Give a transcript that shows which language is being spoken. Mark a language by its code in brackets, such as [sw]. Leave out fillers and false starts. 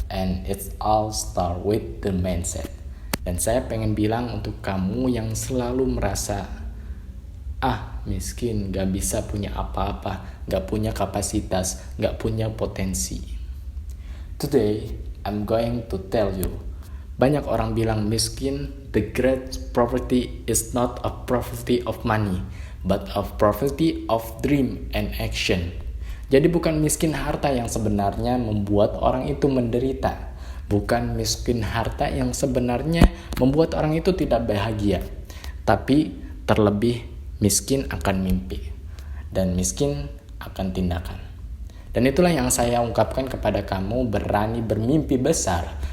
[en] And it's all start with the mindset. [id] Dan saya pengen bilang untuk kamu yang selalu merasa, miskin, gak bisa punya apa-apa, gak punya kapasitas, gak punya potensi. [en] Today, I'm going to tell you, [id] banyak orang bilang miskin, [en] the great poverty is not a poverty of money, but a poverty of dream and action. [id] Jadi bukan miskin harta yang sebenarnya membuat orang itu menderita. Bukan miskin harta yang sebenarnya membuat orang itu tidak bahagia. Tapi terlebih miskin akan mimpi. Dan miskin akan tindakan. Dan itulah yang saya ungkapkan kepada kamu, berani bermimpi besar.